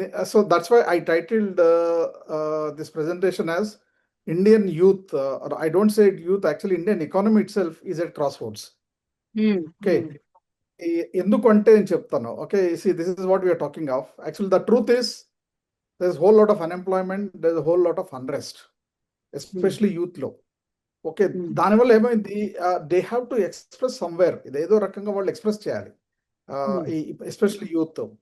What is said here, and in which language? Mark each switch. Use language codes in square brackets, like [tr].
[en] So that's why I titled this presentation as Indian youth. I don't say youth, actually Indian economy itself is at crossroads. [te] Okay, ఎందుకంటే నేను చెప్తాను. [en] Okay, see, this is what we are talking of. Actually the truth is there's a whole lot of unemployment, there's a whole lot of unrest, especially youth లో. Okay, [te] దానివల్ల ఏమైంది, [en] They have to express somewhere. [te] ఇదేదో రకంగా వాళ్ళు express చేయాలి, [en] especially youth.